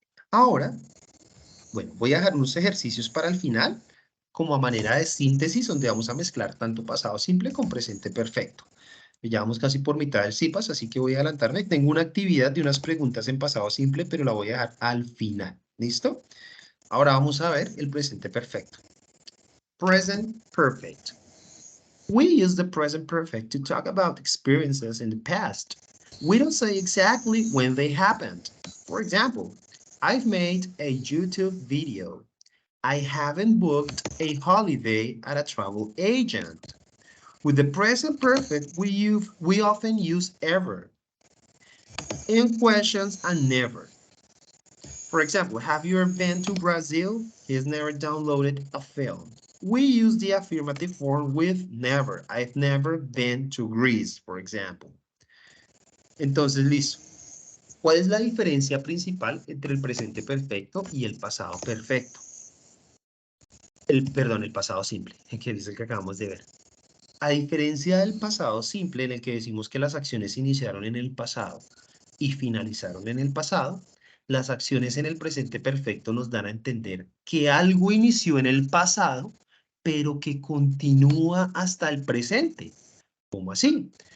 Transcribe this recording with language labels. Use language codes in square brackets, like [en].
[es] Ahora, bueno, voy a dejar unos ejercicios para el final, como a manera de síntesis, donde vamos a mezclar tanto pasado simple con presente perfecto. Ya vamos casi por mitad del CIPAS, así que voy a adelantarme. Tengo una actividad de unas preguntas en pasado simple, pero la voy a dejar al final. ¿Listo? Ahora vamos a ver el presente perfecto. [en] Present perfect. We use the present perfect to talk about experiences in the past. We don't say exactly when they happened. For example, I've made a YouTube video. I haven't booked a holiday at a travel agent. With the present perfect, we often use ever in questions and never. For example, have you ever been to Brazil? He's never downloaded a film. We use the affirmative form with never. I've never been to Greece, for example. [es] Entonces, listo. ¿Cuál es la diferencia principal entre el presente perfecto y el pasado perfecto? Perdón, el pasado simple, que es el que acabamos de ver. A diferencia del pasado simple, en el que decimos que las acciones iniciaron en el pasado y finalizaron en el pasado, las acciones en el presente perfecto nos dan a entender que algo inició en el pasado, pero que continúa hasta el presente. ¿Cómo así?